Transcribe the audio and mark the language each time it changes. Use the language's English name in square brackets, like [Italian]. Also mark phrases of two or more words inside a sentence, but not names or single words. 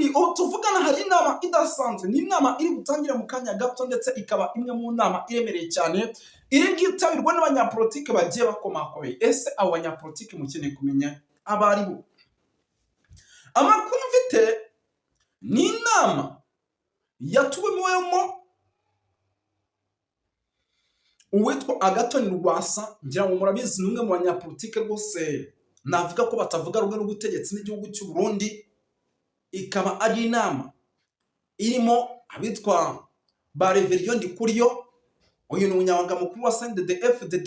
[Kinyarwanda] Ubu tuvugana hari inama idasanzwe, ni inama iri gutangira mu kanya gato ndetse ikaba imwe mu nama iremereye cyane iri bwitabirwa n'abanyapolitike bagiye bakomakomeye. Ese abo banyapolitike mukeneye kumenya abari bo? Amakuru mfite ni inama yatumiwemo uwitwa Agathon Rwasa, ngira ngo murabizi n'umwe mu banyapolitike rwose navuga ko batavuga rumwe n'ubutegetsi n'igihugu cy'u Burundi. Ikaba ari inama irimo abitwa ba Reverien Ndikuriyo, uyu ni umunyamabanga mukuru wa CNDD-FDD.